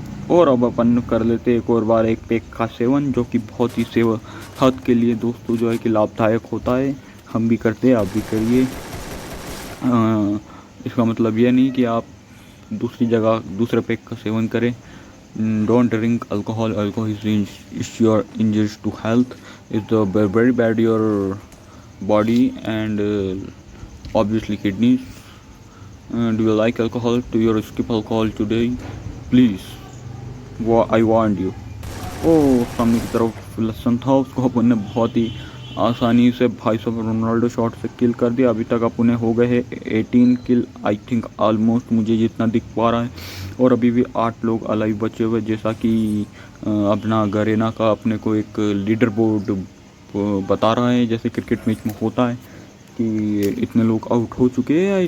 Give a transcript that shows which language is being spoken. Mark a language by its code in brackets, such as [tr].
[hi] और अब अपन कर लेते एक और बार एक पैक का सेवन, जो कि बहुत ही सेहत के लिए दोस्तों जो है कि लाभदायक होता है। हम भी करते हैं, आप भी करिए। इसका मतलब यह नहीं कि आप दूसरी जगह दूसरे पैक का सेवन करें। [en] Don't drink alcohol. Alcohol is your injurious to health. It's very bad your body and obviously kidneys. Do you like alcohol? Do you skip alcohol today? Please, I warned you. [hi] सामने की तरफ लसन था, उसको अपन ने बहुत ही आसानी से भाई साहब रोनाल्डो शॉट से किल कर दिया। अभी तक अपन हो गए हैं 18 किल [en] I think almost, [hi] मुझे जितना दिख पा रहा है। और अभी भी 8 लोग अलाइव बचे हुए, जैसा कि अपना गरेना का अपने को एक लीडर बोर्ड बता रहा है, जैसे क्रिकेट मैच में होता है कि इतने लोग आउट हो चुके हैं।